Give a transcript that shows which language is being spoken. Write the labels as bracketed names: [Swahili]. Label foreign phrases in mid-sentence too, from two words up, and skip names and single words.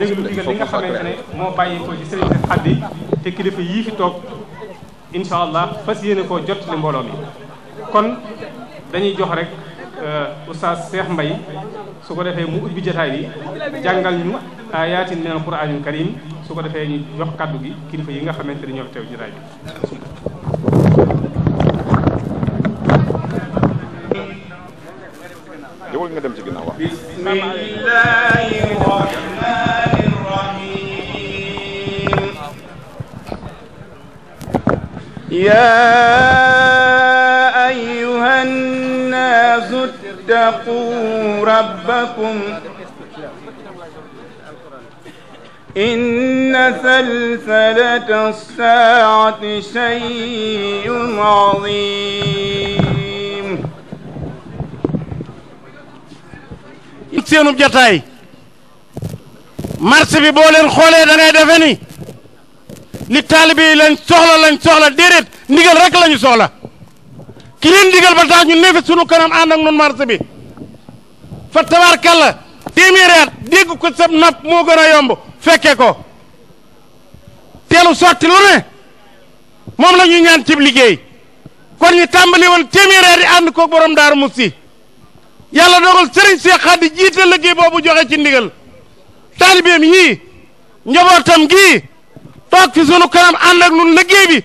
[Wolof] déglu ndigal li nga xamante ne moo bàyyi ko ci sëriñ Seex Xaddi te kilifa yii fi toog [Arabic] إن شاء الله [Wolof] fas yéene koo jot li mbooloo mi kon dañuy jox rek oustaz Cheikh Mbaye su ko defee mu ubbi jotaay bi jàngal ñu [Arabic] آيات من القرآن الكريم [Wolof] su ko defee ñu jox kàddu gi kilifa yi nga xamante ne ñoo fi teew jotaay bi jëwal nga dem ci ginnaaw wax [Arabic] بسم الله الرحمن الرحيم يا أيها الناس اتقوا ربكم إن زلزلة الساعة شيء عظيم [Wolof] seenub jataay marché bi boo leen xoolee da ngay defe ni li taalibe yi lañ soxla déedéet ndigal rek lañu soxla ki leen ndigal ba tax ñu nefe sunu kanam ànd ak nun marché bi fa tabaarkalla téeméeri at dégg ko sab nopp moo gën a yomb fekke ko teelu sotti lu ne moom la ñuy ñaan cib liggéey kon ñu tàmbali woon téeméeri at yi ànd ko borom Daaru Musti yàlla dogal sëriñ Seex Xaddi jiite liggéey boobu joxe ci ndigal taalibeem yii njabootam gii toog fi sunu kanam ànd ak nun liggéey bi